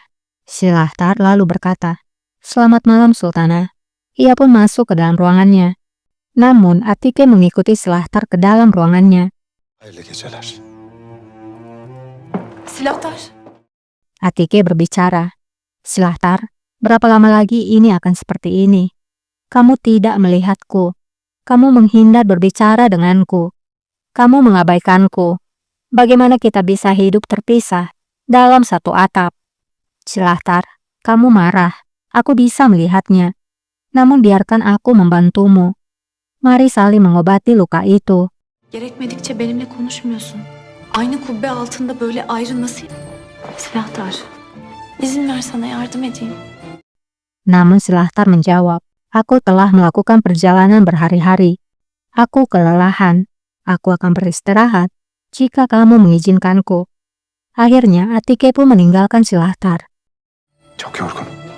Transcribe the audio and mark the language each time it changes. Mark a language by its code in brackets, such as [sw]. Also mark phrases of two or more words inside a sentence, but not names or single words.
[id] Silahtar lalu berkata, "Selamat malam, Sultana." Ia pun masuk ke dalam ruangannya. Namun Atike mengikuti Silahtar ke dalam ruangannya. [tr] Hayırlı geceler. Silahtar. [id] Atike berbicara, "Silahtar, berapa lama lagi ini akan seperti ini? Kamu tidak melihatku. Kamu menghindar berbicara denganku. Kamu mengabaikanku. Bagaimana kita bisa hidup terpisah dalam satu atap?" Silahtar, kamu marah. Aku bisa melihatnya. Namun biarkan aku membantumu. Mari saling mengobati luka itu. [tr] Gerekmedikçe benimle konuşmuyorsun. Aynı kubbe altında böyle ayrı nasıl... Silahtar, izin ver sana yardım edeyim. [id] Namun Silahtar menjawab, aku telah melakukan perjalanan berhari-hari. Aku kelelahan. Aku akan beristirahat jika kamu mengizinkanku. Akhirnya Atike pun meninggalkan Silahtar. [tr] Çok yorgunum.